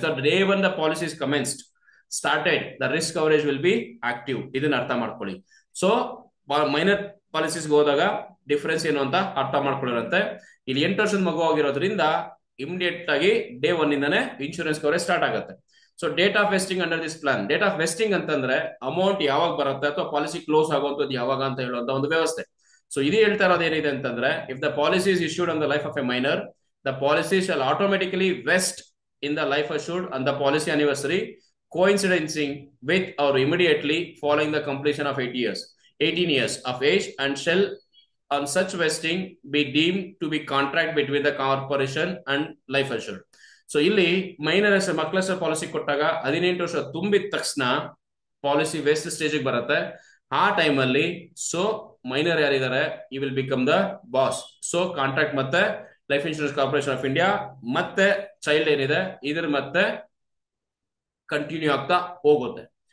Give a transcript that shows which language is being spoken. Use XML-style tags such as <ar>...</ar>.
<en>So day one the policy is commenced started the risk coverage will be active.</en> <kn>ಇದನ್ನ ಅರ್ಥ ಮಾಡ್ಕೊಳ್ಳಿ. So minor ಪಾಲಿಸೀಸ್ಗೆ ಹೋದಾಗ difference ಏನು ಅಂತ ಅರ್ಥ ಮಾಡ್ಕೊಳ್ಳಿರಂತೆ. ಇಲ್ಲಿ 8 ವರ್ಷದ ಮಗು ಆಗಿರೋದ್ರಿಂದ ಇಮಿಡಿಯೇಟ್ ಆಗಿ ಡೇ 1 ಇಂದಾನೆ ಇನ್ಶೂರೆನ್ಸ್ ಕವರೇಜ್ ಸ್ಟಾರ್ಟ್ ಆಗುತ್ತೆ. So date of vesting under this plan, date of vesting ಅಂತಂದ್ರೆ ಅಮೌಂಟ್ ಯಾವಾಗ ಬರುತ್ತೆ ಅಥವಾ ಪಾಲಿಸಿ ಕ್ಲೋಸ್ ಆಗುವಂತದ್ದು ಯಾವಾಗ ಅಂತ ಹೇಳುವಂತ ಒಂದು ವ್ಯವಸ್ಥೆ. ಸೊ ಇದು ಹೇಳ್ತಾ ಇರೋದು ಏನಿದೆ ಅಂತಂದ್ರೆ,</kn> <en>If the policy is issued on the life of a minor, the policy shall automatically vest in the life assured on the policy anniversary coinciding with or immediately following the completion of 18 years of age, and shall on such vesting be deemed to be contract between the corporation and life assured.</en> <kn>So ಇಲ್ಲಿ minor ಮಕ್ಕಳ ಹೆಸರು policy ಕೊಟ್ಟಾಗ 18 ವರ್ಷ ತುಂಬಿದ ತಕ್ಷಣ policy West stage ಬರುತ್ತೆ. ಆ time ಅಲ್ಲಿ ಸೊ ಮೈನರ್ ಯಾರಿದ್ದಾರೆ</kn> <en>ಈ will become the boss.</en> <kn>So contract ಮತ್ತೆ life insurance corporation of India ಮತ್ತೆ ಚೈಲ್ಡ್ ಏನಿದೆ ಇದ್ರ ಮತ್ತೆ ಕಂಟಿನ್ಯೂ ಆಗ್ತಾ ಹೋಗುತ್ತೆ.</kn>